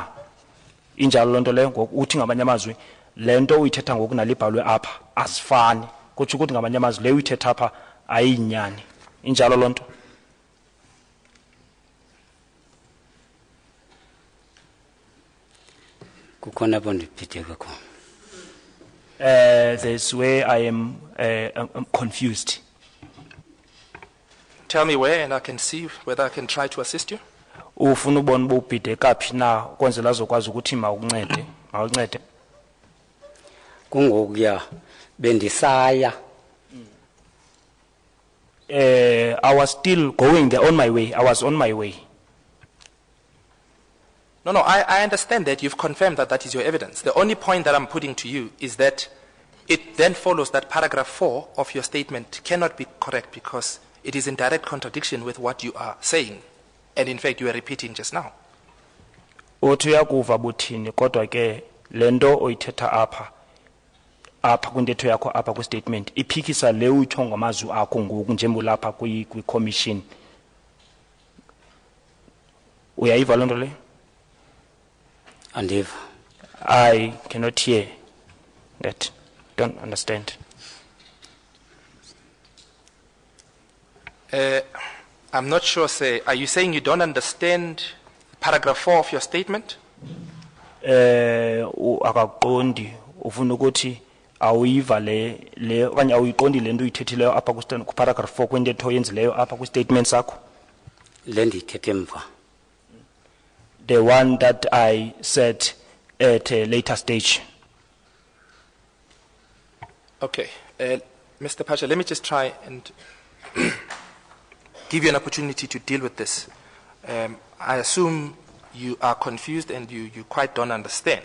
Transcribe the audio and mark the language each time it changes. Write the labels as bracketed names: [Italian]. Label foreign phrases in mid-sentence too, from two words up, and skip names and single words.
[Xhosa] Injalo loo nto leyo ngoku uthi ngamanye amazwi le nto uyithetha ngoku nalibhalwe apha azifani. Kutsho ukuthi ngamanye amazwi le uyithetha apha ayinyani. Injalo loo nto. Kukhona apho ndibhideka khona. [English] There's where I am I'm confused. Tell me where, and I can see whether I can try to assist you. [Xhosa] Ufuna ubona uba ubhideka phi na kwenzela azokwazi ukuthi mawuncede. Kungokuya bendisaya. [English] I was still going there on my way. I was on my way. No, I understand that you've confirmed that that is your evidence. The only point that I'm putting to you is that it then follows that paragraph 4 of your statement cannot be correct because it is in direct contradiction with what you are saying. And in fact, you are repeating just now. [Xhosa] Uthi uyakuva buthini kodwa ke lento oyithetha apha kwintetho yakho apha kwi-statement iphikisa le uyitsho ngamazwi akho ngoku njengolapha kwi-commission. Uyayiva loo nto le? Andiva. [English] I cannot hear that. Don't understand. I'm not sure, say, are you saying you don't understand paragraph 4 of your statement? [Xhosa] Akaqondi ufuna ukuthi awuyiva le okanye awuyiqondi le nto uyithethileyo apha ku paragraph 4 kwentetho yenzileyo apha kwi-statement sakho. Le ndiyithethe emva. [English] The one that I said at a later stage. Okay. Mr. Phatsha, let me just try and give you an opportunity to deal with this. I assume you are confused and you quite don't understand.